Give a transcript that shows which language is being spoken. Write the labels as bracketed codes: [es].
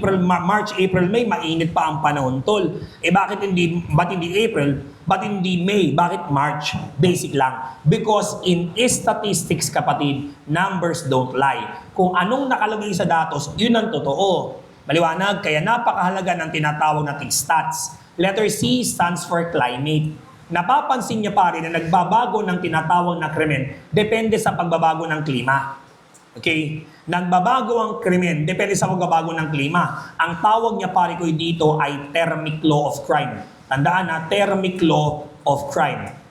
[tl] March, April, May, mainit pa ang panahon, tol. Ba't hindi April? Ba't hindi May? Bakit March? Basic lang. [en] Because in statistics, [tl] kapatid, [en] numbers don't lie. [tl] Kung anong nakalagay sa datos, yun ang totoo. Maliwanag, kaya napakahalaga ng tinatawag nating stats. [en] Letter C stands for climate. [tl] Napapansin niya pare na nagbabago ng tinatawag na krimen depende sa pagbabago ng klima. Okay? Nagbabago ang krimen depende sa pagbabago ng klima. Ang tawag niya pare ko dito ay thermic law of crime. Tandaan na, thermic law of crime.